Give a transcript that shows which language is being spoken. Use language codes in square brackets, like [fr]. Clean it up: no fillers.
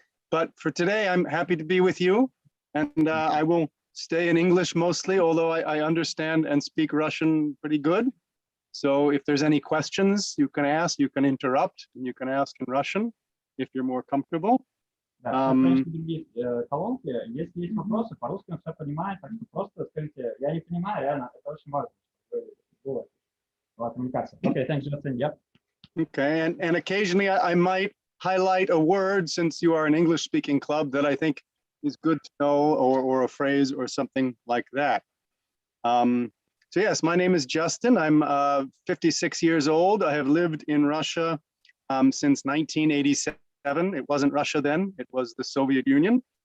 [en] But for today, I'm happy to be with you, and I will stay in English mostly, although I understand and speak Russian pretty good. So if there's any questions, you can ask, you can interrupt, and you can ask in Russian if you're more comfortable. [ru] Колонки, если есть вопросы, по-русски он все понимает, так что просто скажите, я не понимаю, реально, это очень важно, чтобы была коммуникация. [en] Okay, thanks, Justin. Yep. Okay, and occasionally I might highlight a word, since you are an English-speaking club, that I think is good to know, or a phrase or something like that. So yes, my name is Justin. I'm 56 years old. I have lived in Russia since 1987. It wasn't Russia then, it was the Soviet Union.